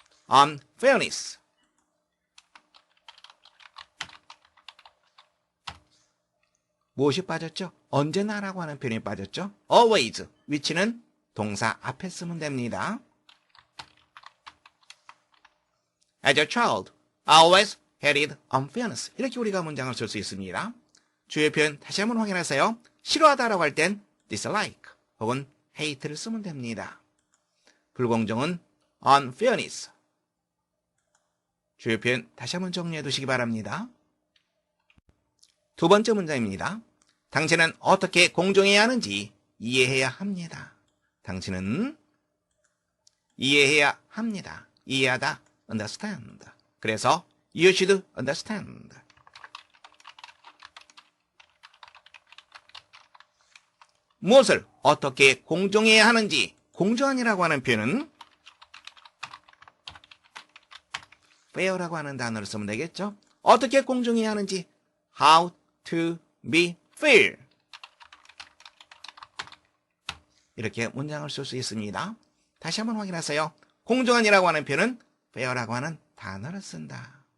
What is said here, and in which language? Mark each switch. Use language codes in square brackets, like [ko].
[en] unfairness. [ko] 무엇이 빠졌죠? 언제나라고 하는 표현이 빠졌죠? [en] always. [ko] 위치는 동사 앞에 쓰면 됩니다. [en] As a child, I always hated unfairness. [ko] 이렇게 우리가 문장을 쓸 수 있습니다. 주요 표현 다시 한번 확인하세요. 싫어하다라고 할 땐 dislike 혹은 hate를 쓰면 됩니다. 불공정은 unfairness. 주요 표현 다시 한번 정리해 두시기 바랍니다. 두 번째 문장입니다. 당신은 어떻게 공정해야 하는지 이해해야 합니다. 당신은 이해해야 합니다. 이해하다, understand. 그래서 [en] you should understand. [ko] 무엇을 어떻게 공정해야 하는지 공정한이라고 하는 표현은 fair라고 하는 단어를 쓰면 되겠죠. 어떻게 공정해야 하는지 [en] how to be fair. [ko] 이렇게 문장을 쓸 수 있습니다. 다시 한번 확인하세요. 공정한이라고 하는 표현은 fair라고 하는 단어를 쓴다.